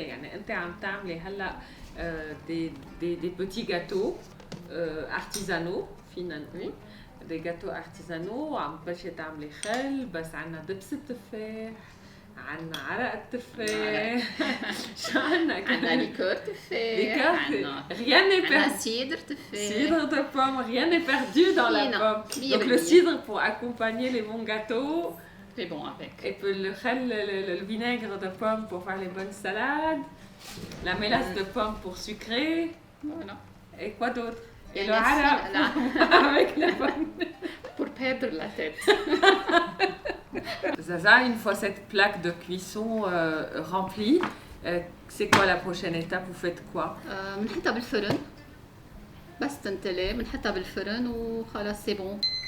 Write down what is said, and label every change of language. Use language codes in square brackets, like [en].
[ar] يعني انت عم تعملي هلا [fr] دي بيتي جاتو ارتيزانو [ar] فينا نقول دي جاتو ارتيزانو وعم تبلشي تعملي خل بس عنا دبس التفاح عنا عرق التفاح شو عنا كمان؟ عنا ليكور تفاح [fr] rien n'est perdu. [ar] عنا [fr] cidre [ar] تفاح. [fr] Cidre de pomme, rien n'est perdu dans la pomme. Donc le cidre pour accompagner les bons gâteaux. C'est bon avec. Et puis le vinaigre de pomme pour faire les bonnes salades. La mélasse de pomme pour sucrer. Voilà. Et quoi d'autre? Et [ar] يعني [fr] le hara avec les pommes. pour perdre la tête. Zaza, une fois cette plaque de cuisson remplie, c'est quoi la prochaine étape? Vous faites quoi? [ar] بنحطها بالفرن بس تنتلي بنحطها بالفرن وخلاص [fr] سي بون.